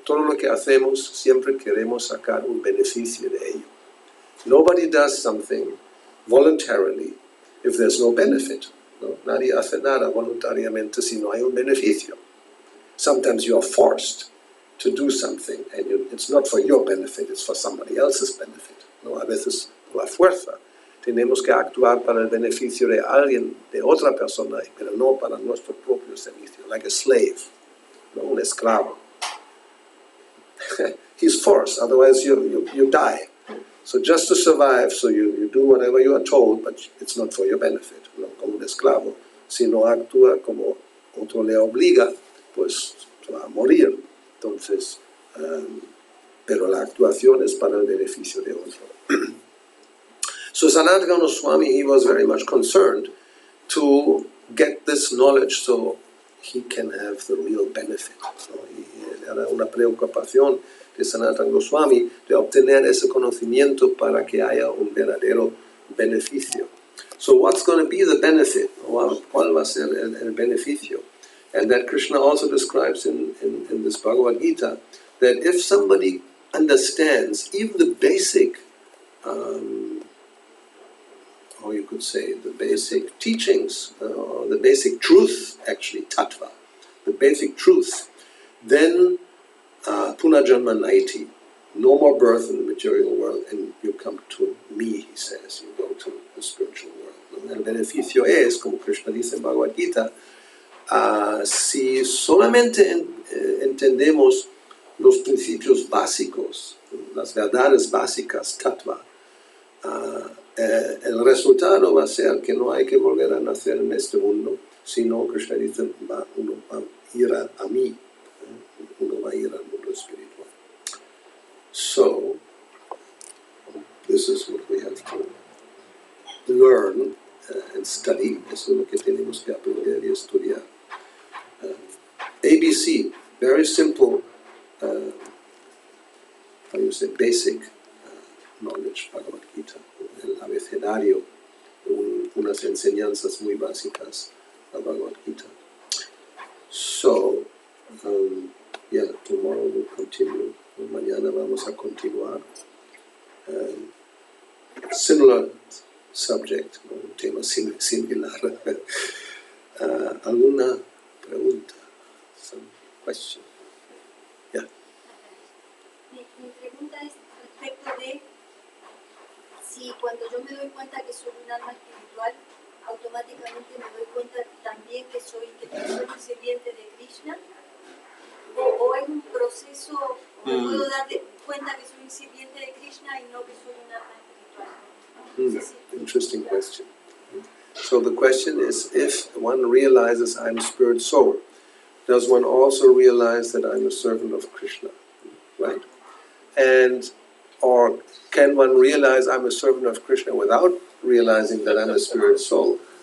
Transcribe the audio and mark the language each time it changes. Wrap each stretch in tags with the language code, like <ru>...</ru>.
<es>Todo lo que hacemos, siempre queremos sacar un beneficio de ello.</es> <en>Nobody does something voluntarily if there's no benefit.</en> <es>¿No? Nadie hace nada voluntariamente si no hay un beneficio.</es> <en>Sometimes you are forced to do something and it's not for your benefit, it's for somebody else's benefit.</en> <es>¿No? A veces la fuerza. Tenemos que actuar para el beneficio de alguien, de otra persona, pero no para nuestro propio servicio,</es> <en>like a slave,</en> <es>¿no? Un esclavo.</es> <en>He's forced, otherwise you die. So just to survive, so you do whatever you are told, but it's not for your benefit,</en> <es>¿no? Como un esclavo. Si no actúa como otro le obliga, pues va a morir. Entonces, pero la actuación es para el beneficio de otro.</es> <en>So Sanatana Goswami, he was very much concerned to get this knowledge so he can have the real benefit.</en> <es>¿No? Y era una preocupación de Sanatana Goswami de obtener ese conocimiento para que haya un verdadero beneficio.</es> <en>So what's going to be the benefit?</en> <es>¿Cuál va a ser el beneficio?</es> <en>And that Krishna also describes in this Bhagavad Gita, that if somebody understands even the basic or you could say the basic teachings, or the basic truth, actually, tattva, the basic truth, then</en> <sa>punajanma naiti,</sa> <en>no more birth in the material world, and you come to me, he says, you go to the spiritual world.</en> <es>El beneficio es, como Krishna dice en Bhagavad Gita, si solamente entendemos los principios básicos, las verdades básicas, tattva, el resultado va a ser que no hay que volver a nacer en este mundo, sino Krishna dice, uno va a ir a mí, uno va a ir al mundo espiritual.</es> <en>So, this is what we have to learn and study.</en> <es>Eso es lo que tenemos que aprender y estudiar.</es> <en>ABC, very simple, how you say, basic knowledge, Bhagavad Gita.</en> <es>El abecedario, unas enseñanzas muy básicas a Bhagavad Gita.</es> <en>So, tomorrow we'll continue.</en> <es>Mañana vamos a continuar.</es> <en>Similar subject,</en> <es>un tema similar. ¿Alguna pregunta?</es> <en>Some question? Yeah.</en> <es>Mi pregunta es respecto de si cuando yo me doy cuenta que soy un alma espiritual, automáticamente me doy cuenta también que soy un sirviente de Krishna, o hay un proceso, o me puedo dar cuenta que soy un sirviente de Krishna y no que soy un alma espiritual.</es> <en>Interesting question. So the question is, if one realizes I'm spirit soul, does one also realize that I'm a servant of Krishna, right? Or can one realize I'm a servant of Krishna without realizing that I'm a spirit soul?</en>